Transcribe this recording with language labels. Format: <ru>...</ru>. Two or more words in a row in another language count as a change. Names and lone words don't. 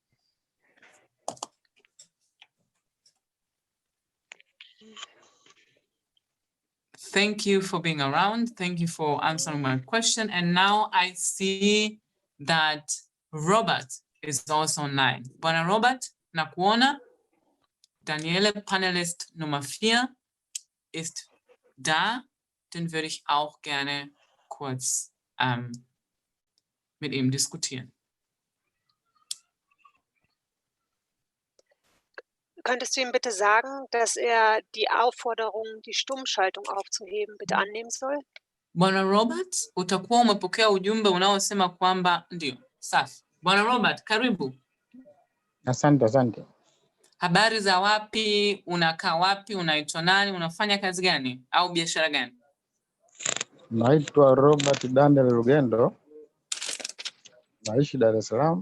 <en>Thank you for being around. Thank you for answering my question. And now I see that Robert is also online.</en> <sw>Bwana Robert, nakuona.</sw> <de>Daniela, Panelist Nummer 4, ist da. Den würde ich auch gerne kurz mit ihm diskutieren. Könntest du ihm bitte sagen, dass er die Aufforderung, die Stummschaltung aufzuheben, bitte annehmen soll?</de> <sw>Bwana Robert, utakuwa umepokea ujumbe unaosema kwamba ndio. Safi. Bwana Robert, karibu. Asante. habari za wapi, unakaa wapi, unaitwa nani, unafanya kazi gani au biashara gani? Naitwa Robert Daniel Rugendo, naishi Dar es Salaam.</sw>